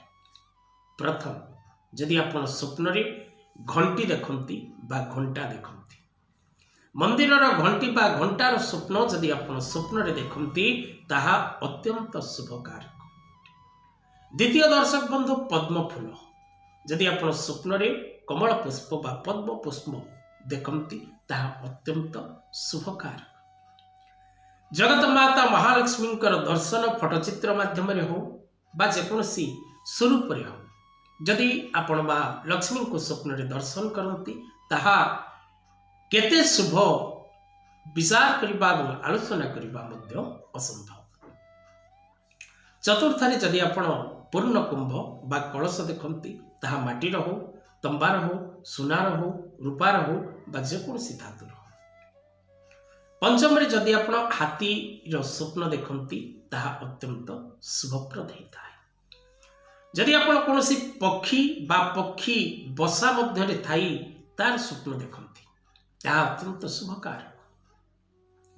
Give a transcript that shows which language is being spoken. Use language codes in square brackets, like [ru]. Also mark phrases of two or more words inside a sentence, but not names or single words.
[or] ପ୍ରଥମ, ଯଦି ଆପଣ ସ୍ୱପ୍ନ ରେ ଘଣ୍ଟି ଦେଖନ୍ତି ବା ଘଣ୍ଟା ଦେଖନ୍ତି, ମନ୍ଦିର ଘଣ୍ଟି ବା ଘଣ୍ଟାର ସ୍ୱପ୍ନ ଯଦି ଆପଣ ସ୍ୱପ୍ନ ରେ ଦେଖନ୍ତି ତାହା ଅତ୍ୟନ୍ତ ଶୁଭ କାରକ। ଦ୍ୱିତୀୟ ଦର୍ଶକ ବନ୍ଧୁ, ପଦ୍ମ ଫୁଲ ଯଦି ଆପଣ ସ୍ୱପ୍ନ ରେ କମଳ ପୁଷ୍ପ ବା ପଦ୍ମ ପୁଷ୍ପ ଦେଖନ୍ତି ତାହା ଅତ୍ୟନ୍ତ ଶୁଭ କାରକ। ଜଗତ ମାତା ମହାଲକ୍ଷ୍ମୀ ଦର୍ଶନ ଫୋଟୋଚିତ୍ର ମାଧ୍ୟମ ହୋ ବା ଜେକୋସି ସ୍ୱରୂପ ରେ ହୋ, ଯଦି ଆପଣ ବା ଲକ୍ଷ୍ମୀ କୋ ସ୍ୱପ୍ନ ରେ ଦର୍ଶନ କରତି ତାହା କେତେ ଶୁଭ ବିଚାର କରବା ଔର ଆଲୋଚନା କରବା ମଧ୍ୟ ଅସମ୍ଭବ। ଚତୁର୍ଥାରେ ଯଦି ଆପଣ ପୂର୍ଣ୍ଣ କୁମ୍ଭ ବା କଳସ ଦେଖନ୍ତି ତାହା ମାଟିର ହୋ, ତମ୍ବାର ହୋ, ସୁନାର ହୋ, ରୂପାର ହୋ ବା ଜେକୋସି ଧାତୁର ହୋ। ପଞ୍ଚମ ଯଦି ଆପଣ ହାତୀ ସ୍ୱପ୍ନ ଦେଖନ୍ତି ତାହା ଅତ୍ୟନ୍ତ ଶୁଭପ୍ରଦ [hi] होता है। [or] ଯଦି ଆପଣ କୋନୋସି ପକ୍ଷୀ ବା ପକ୍ଷୀ ବସା ମଧ୍ୟ ଥାଇ ତାର ସ୍ୱପ୍ନ ଦେଖନ୍ତି ତାହା ଅତ୍ୟନ୍ତ ଶୁଭ କାରକ।